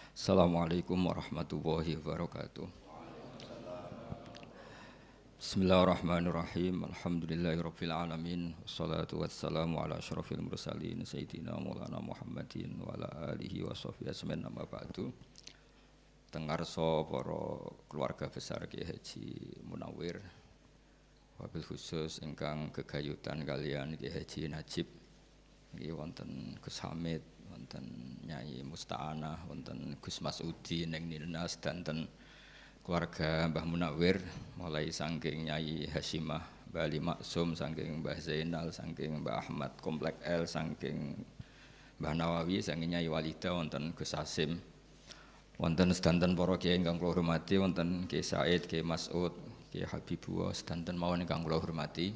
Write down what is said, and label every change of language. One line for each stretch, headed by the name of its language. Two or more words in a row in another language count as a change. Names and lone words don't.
Arabic: السلام عليكم ورحمة الله وبركاته. بسم الله الرحمن الرحيم. الحمد لله رب العالمين والصلاة والسلام على أشرف المرسلين سيدنا مولانا محمد وعلى آله وصحبه أجمعين أما بعد.
Javanese: Tengarsa para keluarga besar Kiai Haji Munawwir,
Arabic: وبالخصوص
Javanese: ingkang gegayutan kalian Kiai Haji Najib, nggih wonten Gus Hamid, wonten Nyai Musta'anah, wonten Gus Masudi ning Nilnas, danten keluarga Mbah Munawwir mulai saking Nyai Hasyimah, Mbah Ali Maksum, saking Mbah Zainal, saking Mbah Ahmad Komplek L, saking Mbah Nawawi, saking Nyai Walida, wonten Gus Asim, wonten sedanten para kiai ingkang kula hormati, wonten Kiai Said, Kiai Mas'ud, Kiai Habibullah, sedanten mawon ingkang kula hormati.